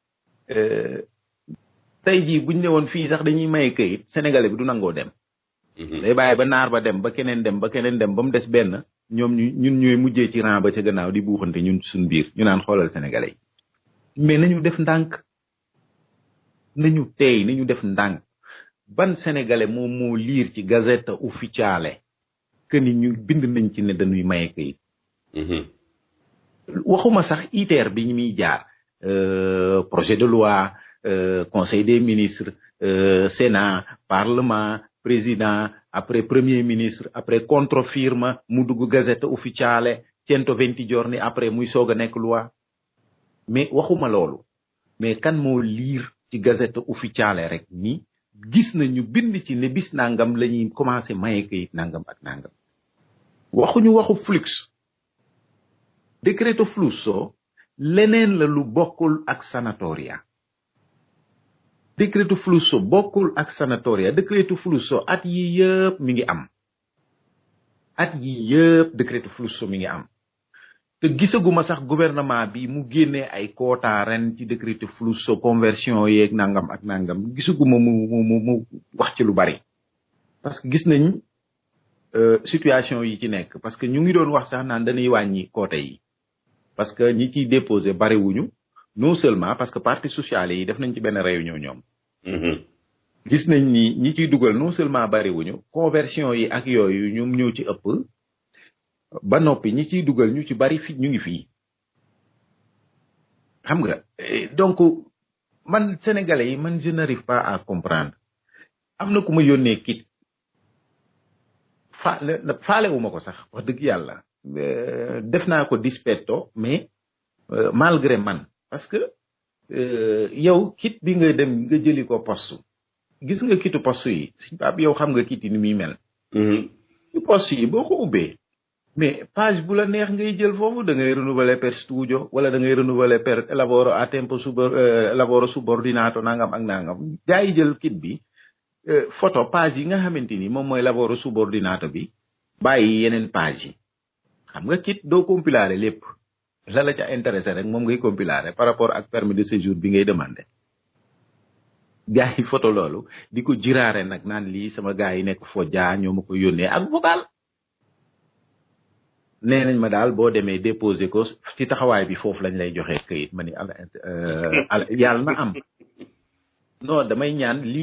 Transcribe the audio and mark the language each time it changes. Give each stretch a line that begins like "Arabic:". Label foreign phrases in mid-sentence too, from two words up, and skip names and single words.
Wolof: tey jii buñ ne woon fii sax dañuy maye kayit sénégalais bi du nangoo dem day bàyyi ba naar ba dem ba keneen dem ba mu des benn ñoom ñun ñooy mujjee ci rang ba ca gannaaw di buuxante ñun suñ biir ñu naan xoolal sénégalais yi mais nañu def ndànk nañu teey nañu def ndànk ban sénégalais moom moo liir ci
Italian: gazette ufficiale
Wolof: que ni ñu bind nañ ci ne dañuy maye kayit waxuma sax ITER bi ñu muy jaar
French: projet de loi conseil des ministres sénat parlement président après premier ministre
Wolof: après controfirma mu dugg
Italian: gazette ufficiale 120 giorni
Wolof: après muy soog a nekk loi mais waxuma loolu mais kan moo liir ci
Italian: gazette ufficiale
Wolof: rek ni gis nañu bind ci ne bis nangam la ñuy commencé maye kayit nangam ak nangam waxuñu waxu flux
Italian: decreto flusso
Wolof: leneen la lu bokkul ak sanatoria
Italian: decreto flusso
Wolof: bokkul ak sanatoria
Italian: decreto flusso
Wolof: at yi yëpp mi ngi am at yi yëpp
Italian: decreto flusso
Wolof: mi ngi am te gisaguma sax gouvernement bi mu génnee ay quota ren ci
Italian: decreto flusso
Wolof: conversion yeeg nangam ak nangam gisaguma mu wax ci lu bari
French: parce que
Wolof: gis nañ situation yi ci nekk
French: parce que
Wolof: ñu ngi doon wax sax naan dañuy wàññi quota yi parce que ñi ciy déposé bari wuñu
French: non seulement parce que parti sociale
Wolof: yi def nañ ci benn réunion ñoom gis nañ ni ñi ciy dugal
French: non seulement
Wolof: bari wuñu conversion yi ak yooyu ñoom ñëw ci ëpp ba noppi ñi ciy dugal ñu ci bari fi ñu ngi fii xam nga donc man sénégalais yi man
French: je n'arrive pas à comprendre
Wolof: am na ku ma yónnee kit faale wu ma ko sax wax dëgg yàlla def naa ko dispetto
French: mais malgré
Wolof: man parce que yow kit bi nga dem nga jëli ko poste gis nga kitu poste yi suñ Pape yow xam nga kit yi ni muy mel ci poste yi boo ko ubbee mais page bu la neex ngay jël foofu da ngay renouveler
Italian: per studio
Wolof: wala da ngay renouveler
Italian: per lavoro a tempo lavoro subordinato
Wolof: nangam ak nangam gaa yi jël kit bi photo page yi nga xamante ni moom mooy
Italian: lavoro subordinato
Wolof: bi bàyyi yeneen page yi xam nga kit doo compiler lépp la la ca intéressé rek moom ngay compiler
French: par rapport
Wolof: ak
French: permis de séjour
Wolof: bi ngay demandé gaa yi photo loolu di ko jiraare nag naan lii sama gaa yi nekk Fodja ñoo ma ko yónnee ak vocal nee nañ ma daal boo demee déposé ko ci taxawaay bi foofu lañ lay joxee këyit ma ni yàlla na am non damay ñaan lii